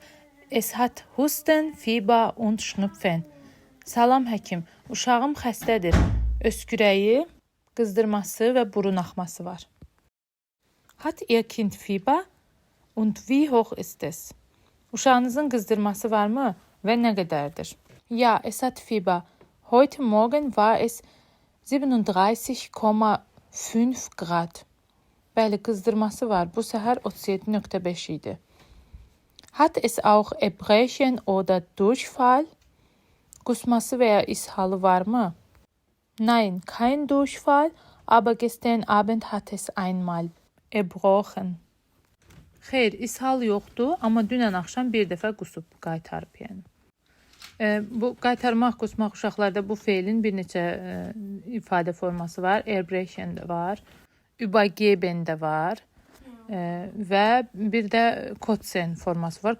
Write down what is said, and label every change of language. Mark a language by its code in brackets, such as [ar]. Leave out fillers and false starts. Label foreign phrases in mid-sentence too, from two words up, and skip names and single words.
[de] Es hat Husten, Fieber und Schnupfen. [az] Salam həkim, uşağım xəstədir. Öskürəyi, qızdırması və burun axması var. [de] Hat Ihr Kind Fieber? Und wie hoch ist es? [az] Uşağınızın qızdırması varmı və nə qədərdir? [de] Ja, es hat Fieber. Heute Morgen war es 37,5 Grad. [az] Bəli, qızdırması var. Bu səhər 37,5 idi. [de] Hat es auch Erbrechen oder Durchfall? [az] Qusması və ya ishalı varmı? [de] Nein, kein Durchfall, aber gestern Abend hat es einmal erbrochen. [az] Xeyr, ishal yoxdur, amma dünən axşam bir dəfə qusub qaytarıb yəni. Bu qaytarmaq, qusmaq uşaqlarda bu feilin bir neçə ifadə forması var. Erbrechen də var, übergeben də var və bir də kotzen forması var.